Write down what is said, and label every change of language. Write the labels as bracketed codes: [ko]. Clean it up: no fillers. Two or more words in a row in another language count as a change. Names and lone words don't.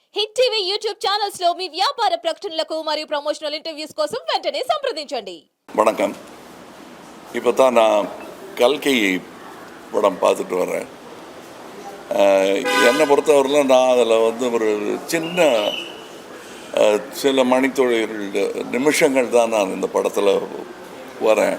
[te] హిట్ టీవీ యూట్యూబ్ ఛానల్స్ లో మీ వ్యాపార ప్రకటనలకు మరియు [en] promotional interviews [te] కోసం వెంటనే సంప్రదించండి. [ta] வணக்கம். இப்போ தான் நான் கல்கி படம் பார்த்துட்டு வரேன். என்னை பொறுத்தவரையில் நான் அதில் ஒரு சின்ன சில மணித்துளிகள் நிமிஷங்கள் தான் நான் இந்த படத்தில் வரேன்.